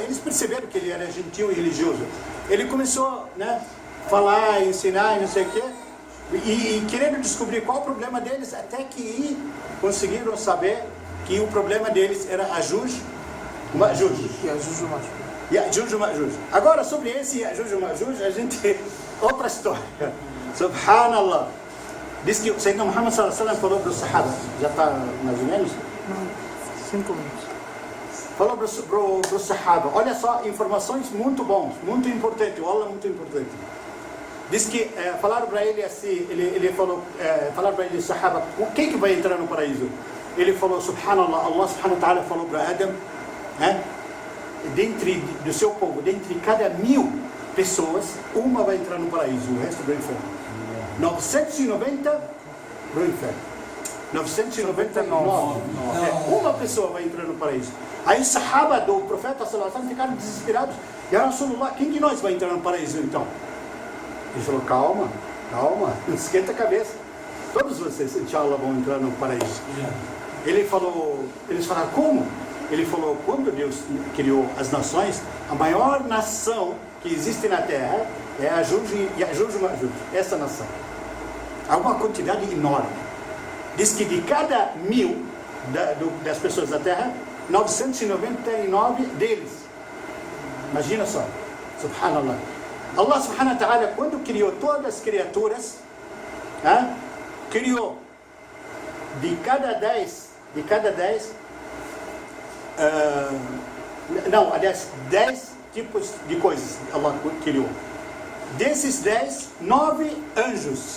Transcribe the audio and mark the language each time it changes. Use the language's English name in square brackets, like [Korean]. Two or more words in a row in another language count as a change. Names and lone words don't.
[Portuguese] Eles perceberam que ele era gentil e religioso. Ele começou, né, falar, ensinar e não sei o quê, e querendo descobrir qual o problema deles, até que conseguiram saber que o problema deles era Ajuj Majuj. Yajuj Majuj. Agora, sobre esse Yajuj Majuj, a gente... Outra história. Subhanallah. Diz que o Sayyidina Muhammad [Arabic] صلى الله عليه وسلم [Portuguese] falou para os Sahaba. Já está mais ou menos? 5 minutos. Falou para os Sahaba. Olha só, informações muito bons, muito importante. O Allah é muito importante. Diz que falaram para ele assim, ele falou, falaram para ele, Sahaba, quem que vai entrar no paraíso? Ele falou, subhanallah, [Arabic] الله سبحانه وتعالى [Portuguese] falou para Adam, do seu povo, dentre cada 1000 pessoas, uma vai entrar no paraíso, o resto do inferno. 990 do inferno. 999. Uma pessoa vai entrar no paraíso. Aí os Sahaba do profeta [Arabic] صلى الله عليه وسلم [Portuguese] ficaram desesperados. [Arabic] يا رسول الله, [Portuguese] quem de nós vai entrar no paraíso então? Ele falou, calma, não esquenta a cabeça. Todos vocês, inshallah, vão entrar no paraíso. Eles falaram, como? Ele falou, quando Deus criou as nações, a maior nação que existe na Terra é a Yajuj e Majuj, essa nação. Há uma quantidade enorme. Diz que de cada 1000 das pessoas da Terra, 999 deles. Imagina só, [Arabic] سبحان الله. الله سبحانه وتعالى, [Portuguese] quando criou todas as criaturas, criou de cada 10, aliás, 10 tipos de coisas Allah criou. Desses 10, 9 anjos.